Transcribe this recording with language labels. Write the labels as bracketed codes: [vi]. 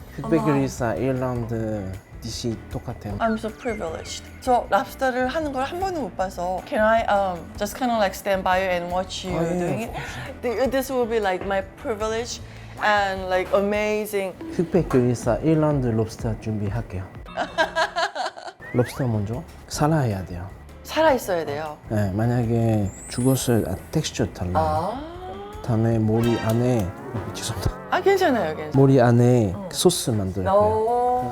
[ko] 흑백 요리사 1라운드 디시 똑같아요. [en] I'm so privileged. [ko] 저 랍스터를 하는 걸 한 번도 못 봐서 [en] Can I just kind of like stand by you and watch you doing it? This will be like my privilege and like amazing. [ko] 흑백 요리사 1라운드 롭스터 준비할게요. 롭스터 먼저 살아야 돼요. 살아 있어야 돼요. 네, 만약에 죽었을 텍스처 달라요. 아, 다음에 머리 안에 죄송합니다. 괜찮아요, 괜찮아요. 머리 안에 소스 만들 거예요.